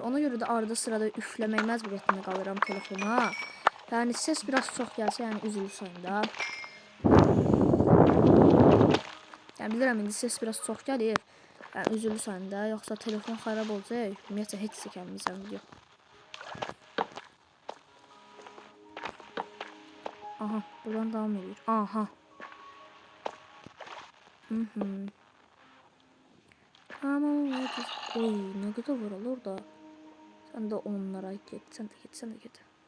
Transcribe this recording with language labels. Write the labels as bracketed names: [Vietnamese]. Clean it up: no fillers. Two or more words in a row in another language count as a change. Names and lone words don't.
[Azerbaijani] Ona görə də arada sırada üfləmək məcburiyyətində qalıram telefona. Yəni ses biraz çox gəlsə, yəni üzülürsən də. Yəni bilirəm, indi ses biraz çox gəlir. Yəni üzülürsən də, yoxsa telefon xarab olacaq. Ümumiyyətlə heç çəkəməyəcəm video. [Turkish] Aha, buradan devam edir. Aha. Ama oy, ne kadar var orada. Sen de onlara git, sen de git.